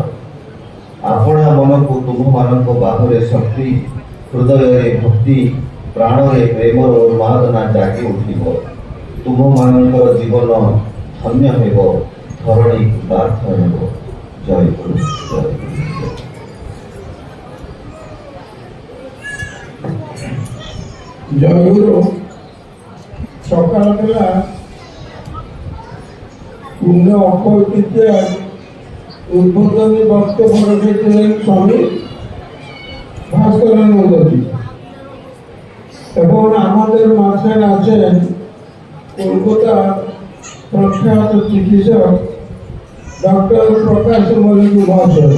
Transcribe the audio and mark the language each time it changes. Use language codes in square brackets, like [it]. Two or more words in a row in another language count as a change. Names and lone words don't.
[or] ଆପଣା ମନକୁ ତୁମମାନଙ୍କ ବାହୁରେ ଶକ୍ତି, ହୃଦୟରେ ଭକ୍ତି, ପ୍ରାଣରେ ପ୍ରେମର ଉନ୍ମାଦନା ଜାଗି ଉଠିବ। ତୁମମାନଙ୍କର ଜୀବନ ଧନ୍ୟ ହେବ, ଧରଣୀ କୃତାର୍ଥ ହେବ। ଜୟ ଗୁରୁ, ଜୟ ଗୁରୁ। [bn] জয় গুরু। সকালবেলা পূর্ণ অক্ষয় তৃতীয়ার উদ্বোধনী বক্তব্য রেখেছিলেন স্বামী ভাস্করানন্দজি এবং আমাদের মাঝে আছেন কলকাতা প্রখ্যাত চিকিৎসক ডক্টর প্রকাশ মল্লিক মহাশয়।